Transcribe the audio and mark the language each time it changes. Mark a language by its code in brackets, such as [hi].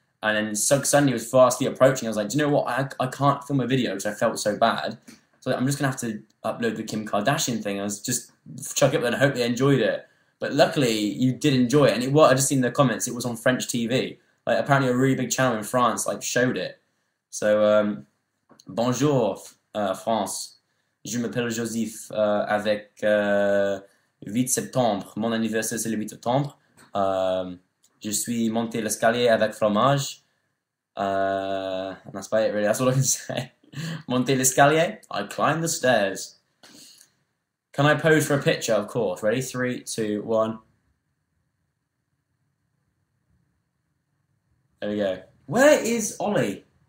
[en] And then Sugg Sunday was fastly approaching. I was like, do you know what? I can't film a video because I felt so bad. So I'm just going to have to upload the Kim Kardashian thing. I was just chuck it up and hope they enjoyed it. But luckily, you did enjoy it. And I just seen the comments. It was on French TV. Like apparently a really big channel in France like showed it. So, bonjour, France. [fr] Je m'appelle Joseph avec... 8 septembre, mon anniversaire c'est le 8 septembre. Je suis monté l'escalier avec fromage. [en] That's about it really, that's all I can say. [fr] Monté l'escalier, [en] I climbed the stairs. Can I pose for a picture? Of course. Ready? 3, 2, 1. There we go. Where is Ollie?